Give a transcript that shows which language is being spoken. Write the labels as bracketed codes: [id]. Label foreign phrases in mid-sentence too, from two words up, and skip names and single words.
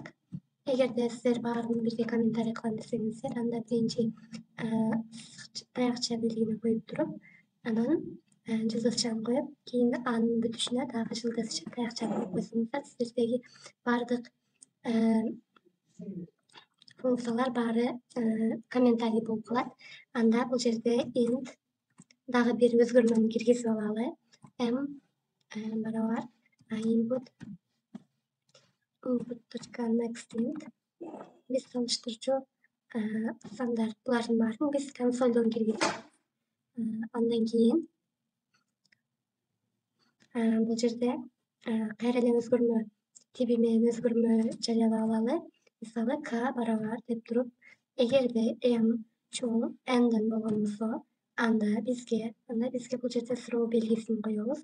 [ky] Эгерде сиздер баарын бирге комментарий кылам десеңиздер, анда биринчи таякча белгини коюп туруп, анан жылдызчаны коюп, кийин анын бүтүшүнө дагы жылдызча таякчаны коюп койсоңуздар, сиздердеги баардык функциялар баары комментарий болуп калат. Анда бул жерде end дагы бир өзгөрмөнү киргизип алалы. Барабар input.next end. Биз салыштырчу сандар булардын баарын биз консолдон киргизебиз. Андан кийин бул жерде кайра эле өзгөрмө тиби менен өзгөрмө жарыялап алалы. Мисалы k барабар деп туруп, эгерде m чоң n'ден болгон болсо, анда бизге бул жерде суроо белгисин коебуз.